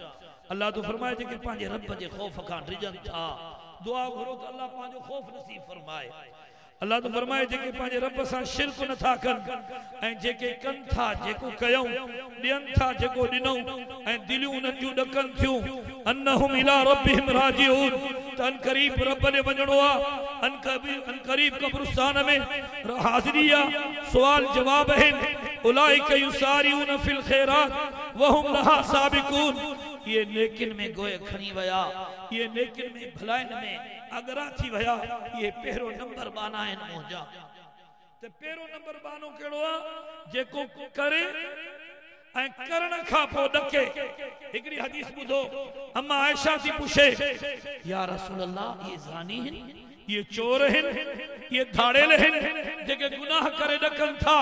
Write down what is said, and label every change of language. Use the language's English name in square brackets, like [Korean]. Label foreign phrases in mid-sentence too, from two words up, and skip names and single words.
[Sindhi] अल्लाह तो फरमाए जेके पंहिंजे रब जे खौफ खां डिजनि था दुआ घुरो त अल्लाह पंहिंजो खौफ नसीब फरमाए। अल्लाह तो फरमाए जेके पंहिंजे रब सां शिरक नथा कनि ऐं जेके कनि था जेको कयूं ॾियनि था जेको ॾिनऊं ऐं दिलियूं उन्हनि जूं ॾकनि थियूं [Arabic] أنهم إلى ربهم راجعون [Sindhi] त अन क़रीब रब ॾे वञणो आहे। अन क़रीब कब्रिस्तान में हाज़िरी आहे सुवाल जवाब आहिनि। [Arabic] أولئك يسارعون في الخيرات وهم لها سابقون. [Sindhi] ये नेकिन में गोए खणी वया ये नेकिन में भलाइन में अगरा थी वया ये पहिरो नंबर बाना आहिनि मुंहिंजा। ते पहिरो नंबर बानो कहिड़ो आहे जेको करे ऐं करण खां पोइ ॾके। हिकिड़ी हदीस ॿुधो अम्मा आयशा थी पुछे [Arabic] يا رسول الله [Sindhi] ये ज़ानी आहिनि ये चोर आहिनि ये धाड़ेल आहिनि जेके गुनाह करे ॾकनि था।